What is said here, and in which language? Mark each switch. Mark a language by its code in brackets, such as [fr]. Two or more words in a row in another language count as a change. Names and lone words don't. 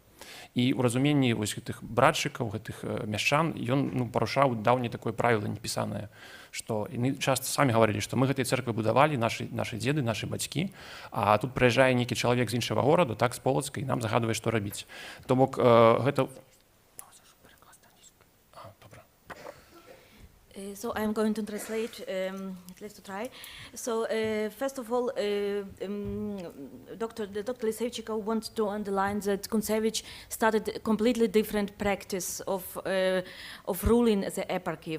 [be] І ў разуменні вось гэтых братчыкаў, гэтых мяшчан, ён, ну, парушаў даўняе такое правіла непісанае, што яны часта самі гаварылі, што мы гэтыя цэрквы будавалі, нашы дзеды, нашы бацькі, а тут прыязджае нейкі чалавек з іншага горада, так, з Полоцка, і нам загадвае, што рабіць. То бок гэта... [en] So I'm going to translate, at least to try. So first of all, Dr. Lisevchika wants to underline that Kuncevich started a completely different practice of ruling the eparchy.